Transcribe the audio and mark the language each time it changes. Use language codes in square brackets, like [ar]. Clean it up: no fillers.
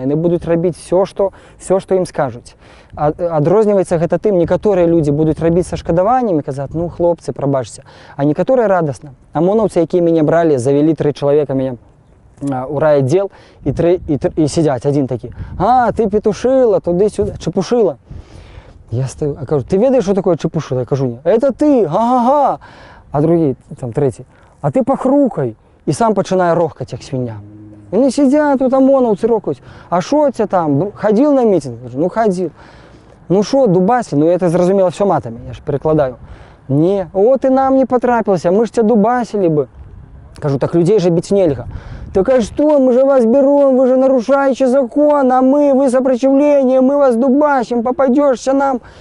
[be] Яны будуць рабіць все, што ім скажуць. Адрозніваецца гэта тым, некаторыя людзі будуць рабіць са шкадаваннямі, казаць, ну, хлопцы, прабачце, а некаторыя радасна. Амонаўцы, якія мяне бралі, завялі 3 чалавека мяне у райаддзел і сидзяць, адзін такі, а, ты петушыла, туды-сюды, чапушыла. Я стою, а кажу, ты ведаеш, што такое чапушыла? Я кажу, не, это ты, га-га-га. А другі, там, трэці, а ты пахрукай. І сам пачынае рохкаць, як свіння. Яны сидзяць, тут амонаўцы рохкаюць. А шо ця там, хадзіл на мітинг? Кажу, ну, хадзіл. Ну шо, дубаслі? Ну, это зразумела все матамі, я ж перекладаю. [ru] Не, о, ты нам не потрапился, мы ж тебя дубасили бы. Кажу, так людей же бить нельга. Так а что, мы же вас берем, вы же нарушаете закон, а вы сопротивление, мы вас дубасим, попадешься нам.